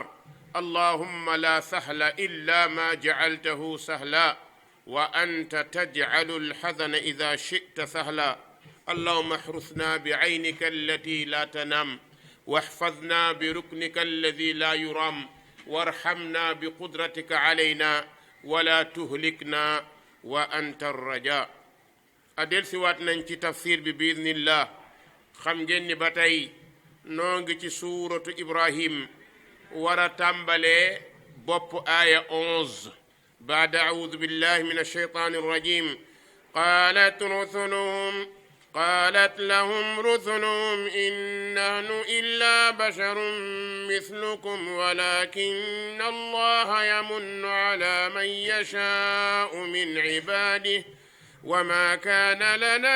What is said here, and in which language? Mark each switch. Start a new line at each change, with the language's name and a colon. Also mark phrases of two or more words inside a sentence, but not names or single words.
Arabic: اللهم لا سهل إلا ما جعلته سهلا، وأنت تجعل الحزن إذا شئت سهلا. اللهم احرسنا بعينك التي لا تنام، واحفظنا بركنك الذي لا يرام، وارحمنا بقدرتك علينا ولا تهلكنا وأنت الرجاء.
Wolof: adel siwaat nañ ci tafsir bi biiznillah. xam ngeen ni ba tey noo ngi ci suuratu Ibrahim war a tàmbalee bopp aaya 11 baada
Arabic: أعوذ بالله من الشيطان الرجيم. قالت لهم رسلهم إن نحن إلا بشر مثلكم ولكن الله يمن على من يشاء من عباده وما كان لنا